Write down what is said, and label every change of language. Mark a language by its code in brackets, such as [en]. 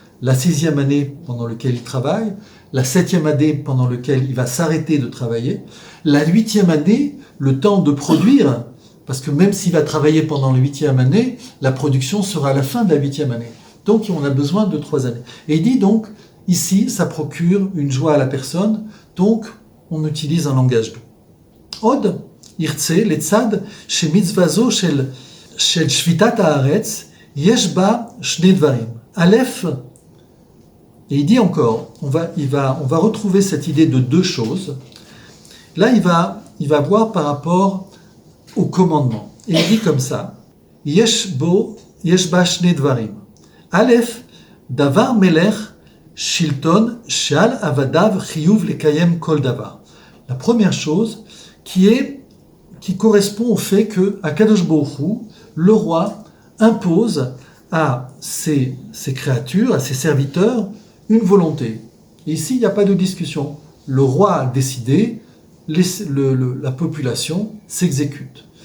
[fr] La 6e année pendant laquelle il travaille, la 7e année pendant laquelle il va s'arrêter de travailler, la 8e année, le temps de produire. Parce que même s'il va travailler pendant la 8e année, la production sera à la fin de la 8e année. Donc on a besoin de 3 années. Et il dit donc, ici, ça procure une joie à la personne, donc on utilise un langage doux. Od, [he] ירצה לצד שמצווזו של שביתת הארץ, יש בה שני דברים. [fr] א', et il dit encore, on va retrouver cette idée de deux choses. Là, il va voir par rapport au commandement. Et il dit comme ça, [he] יש בה שני דברים. א', דבר מלך שלטון שעל עבדיו חיוב לקיים כל דבר. [fr] La première chose qui correspond au fait que Akadosh Baruch Hu, le roi, impose à ses créatures, à ses serviteurs, une volonté. Et ici, il n'y a pas de discussion. Le roi a décidé, la population s'exécute.